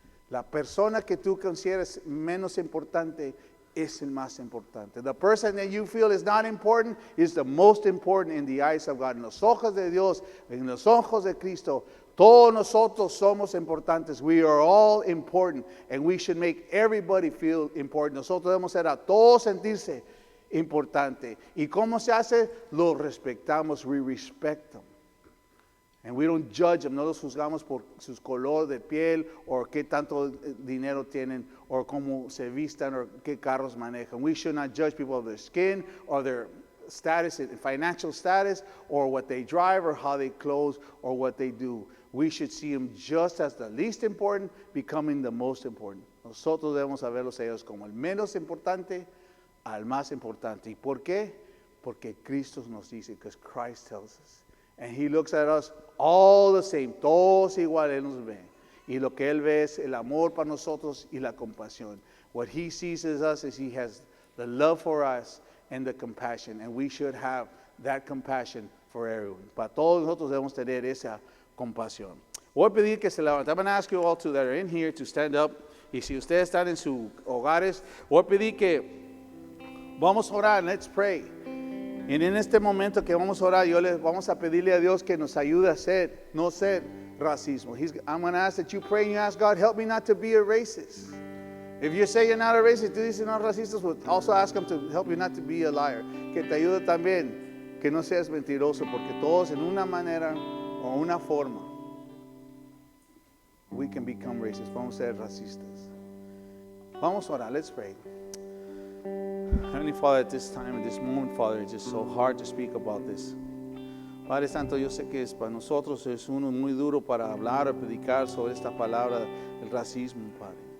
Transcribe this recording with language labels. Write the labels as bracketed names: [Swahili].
[Spanish] La persona que tú consideras menos importante es el más importante. [English] The person that you feel is not important is the most important in the eyes of God. [Spanish] En los ojos de Dios, en los ojos de Cristo, todos nosotros somos importantes. [English] We are all important, and we should make everybody feel important. [Spanish] Nosotros debemos hacer a todos sentirse importante. ¿Y cómo se hace? Lo respetamos. [English] We respect them. And we don't judge them. [Spanish] No los juzgamos por su color de piel, o qué tanto dinero tienen, o cómo se vistan, o qué carros manejan. [English] We should not judge people of their skin, or their status, financial status, or what they drive, or how they clothe, or what they do. We should see them just as the least important, becoming the most important. [Spanish] Nosotros debemos verlos a ellos como el menos importante al más importante. ¿Y por qué? Porque Cristo nos dice, [English] because Christ tells us. And He looks at us all the same, [Spanish] todos igual, Él nos ve. Y lo que Él ve es el amor para nosotros y la compasión. [English] What He sees as us is He has the love for us and the compassion. And we should have that compassion for everyone. [Spanish] Para todos nosotros debemos tener esa compasión. Voy a pedir que se levanten. [English] I'm going to ask you all that are in here to stand up. [Spanish] Y si ustedes están en sus hogares, voy a pedir que vamos a orar. [English] Let's pray. [Spanish] Y en este momento que vamos a orar, vamos a pedirle a Dios que nos ayude a no ser racismo. [English] I'm going to ask that you pray and you ask God, help me not to be a racist. If you say you're not a racist, [Spanish] tú dices no racistas, [English] well, also ask Him to help you not to be a liar. [Spanish] Que te ayude también, que no seas mentiroso, porque todos en una manera o una forma [English] we can become racist. [Spanish] Vamos a ser racistas. Vamos a orar. [English] Let's pray. Heavenly Father, at this time, at this moment, Father, it's just so hard to speak about this. [Spanish] Padre Santo, yo sé que para nosotros es uno muy duro para hablar o predicar sobre esta palabra, el racismo, Padre.